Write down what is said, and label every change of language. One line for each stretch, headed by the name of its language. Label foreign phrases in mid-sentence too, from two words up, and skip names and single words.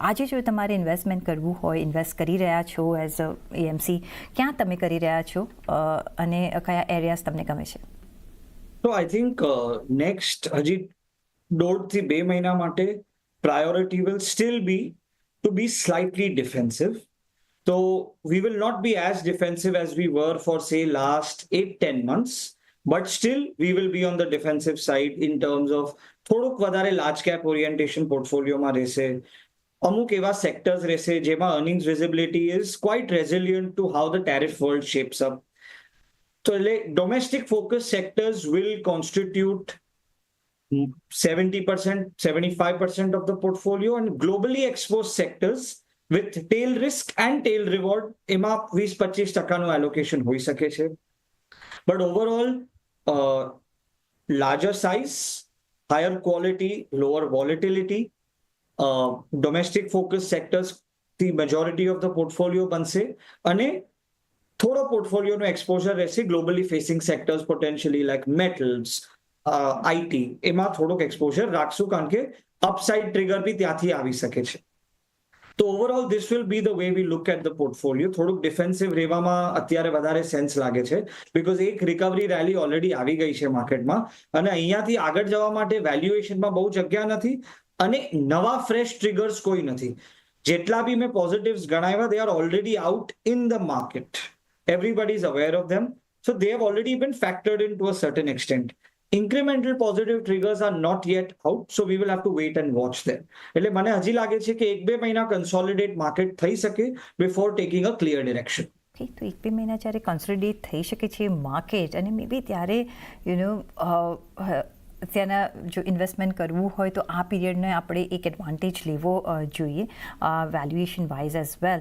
Gujarati: આજે જો તમારે ઇન્વેસ્ટમેન્ટ કરવું હોય, ઇન્વેસ્ટ કરી રહ્યા છો
English: as a AMC,
Gujarati: ક્યાં તમે કરી રહ્યા છો અને કયા એરિયાઝ તમને ગમે છે?
English: તો I think next
Gujarati: હજી 1.5 થી 2 મહિના માટે
English: priority will still be to be slightly defensive. તો we will not be as defensive as we were for say last 8-10 months. But still, we will be on the defensive side in terms of
Gujarati: થોડુંક વધારે લાર્જ કેપ ઓરિએન્ટેશન પોર્ટફોલિયોમાં રહેશે. અમુક એવા સેક્ટર્સ રહેશે જેમાં
English: earnings visibility is quite resilient to how the tariff world shapes up.
Gujarati: તો એટલે
English: domestic focus sectors will constitute 70%, 75% of the portfolio, and globally exposed sectors with tail risk and tail reward એમાં 20-25% allocation
Gujarati: હોઈ શકે છે.
English: But overall, larger size, higher quality, lower volatility, domestic focus sectors, the majority of the portfolio
Gujarati: બનશે અને થોડો પોર્ટફોલિયોનો એક્સપોઝર રહેશે
English: globally facing sectors, potentially like metals, IT,
Gujarati: એમાં થોડોક એક્સપોઝર રાખશું કારણ કે
English: upside trigger
Gujarati: બી ત્યાંથી આવી શકે છે.
English: તો overall this will be the way we look at the portfolio.
Gujarati: થોડુંક ડિફેન્સિવ રહેવામાં અત્યારે વધારે સેન્સ લાગે છે બિકોઝ એક
English: recovery rally already
Gujarati: આવી ગઈ છે માર્કેટમાં અને અહીંયાથી આગળ જવા માટે વેલ્યુએશનમાં બહુ જગ્યા નથી અને નવા
English: fresh triggers
Gujarati: કોઈ નથી. જેટલા બી મેં પોઝિટિવ્સ ગણાવ્યા,
English: they are already out in the market. Everybody is aware of them. So they have already been factored in to a certain extent. Incremental positive triggers are not yet out, so we will have to wait and watch them.
Gujarati: એટલે મને હજી લાગે છે કે 1-2 મહિના કન્સોલિડેટ માર્કેટ થઈ શકે
English: before taking a clear direction.
Gujarati: ઓકે, તો 1-2 મહિના જ્યારે કન્સોલિડેટ થઈ શકે છે માર્કેટ અને
English: may be
Gujarati: ત્યારે ત્યાંના જો ઇન્વેસ્ટમેન્ટ કરવું હોય તો આ પીરિયડને આપણે એક એડવાન્ટેજ લેવો જોઈએ
English: valuation wise as well.